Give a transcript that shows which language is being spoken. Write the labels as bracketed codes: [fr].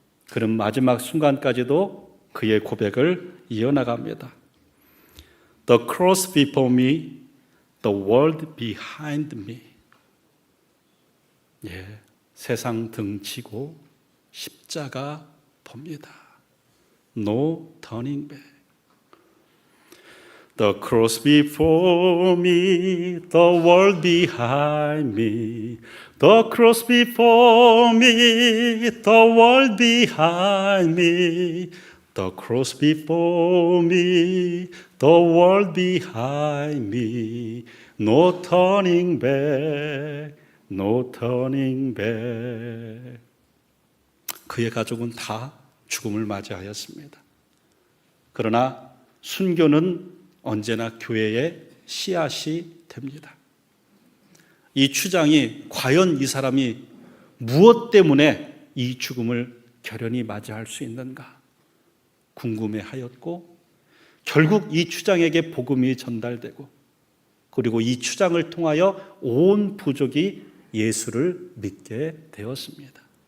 [ko] 그런 마지막 순간까지도 그의 고백을 이어나갑니다. [en] The cross before me, the world behind me. [ko] 세상 등치고 십자가 봅니다. [en] No turning back. The cross before me, the world behind me. The cross before me, the world behind me. The cross before me, the world behind me. No turning back, no turning back. [ko] 그의 가족은 다 죽음을 맞이하였습니다. 그러나 순교는 언제나 교회의 씨앗이 됩니다. 이 추장이 과연 이 사람이 무엇 때문에 이 죽음을 결연히 맞이할 수 있는가 궁금해하였고, 결국 이 추장에게 복음이 전달되고, 그리고 이 추장을 통하여 온 부족이 예수를 믿게 되었습니다.